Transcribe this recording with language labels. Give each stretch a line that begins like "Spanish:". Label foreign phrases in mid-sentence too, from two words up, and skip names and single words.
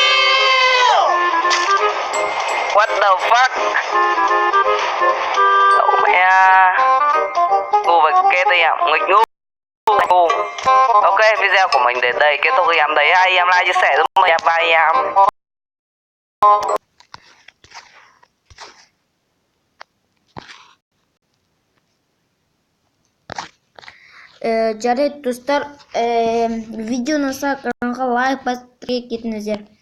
English: What the fuck?
Vietnamese: Đậu mẹ ngu về kết đây ạ, nghịch ngu. Ok, video của mình đến đây kết thúc. Em thấy hay em like chia sẻ giúp mình. Bye em.
Kazakh: Жарайды достар, видеоны сақырынға лайк басып кетіңіздер.